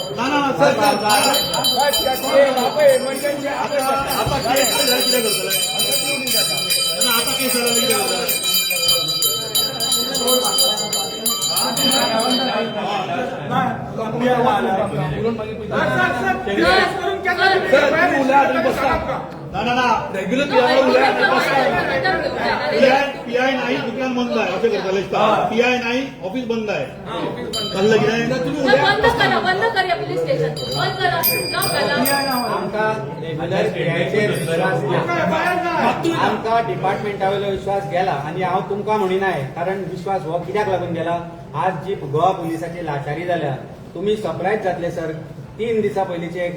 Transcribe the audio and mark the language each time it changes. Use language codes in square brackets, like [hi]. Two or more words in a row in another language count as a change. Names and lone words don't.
[kok] ना सर आता केस कितें करतले आता केस कितें करतले ना रेग्युलर पीआय नाही दुकान बंद आहे असे करतले पीआय नाही ऑफिस बंद आहे चाललं कितें बंद करूया पोलीस स्टेशन बंद करा आमकां रेग्युलर पीआयचेर विश्वास ना आमकां डिपार्टमेंटा वयलो विश्वास गेला आनी हांव तुमकां म्हणिनाय कारण विश्वास हो कित्याक लागून गेला आज जी गोवा पुलिसाची लाचारी जाल्या तुम्ही सरप्रायज जातले सर 3 दिसां पयलींची एक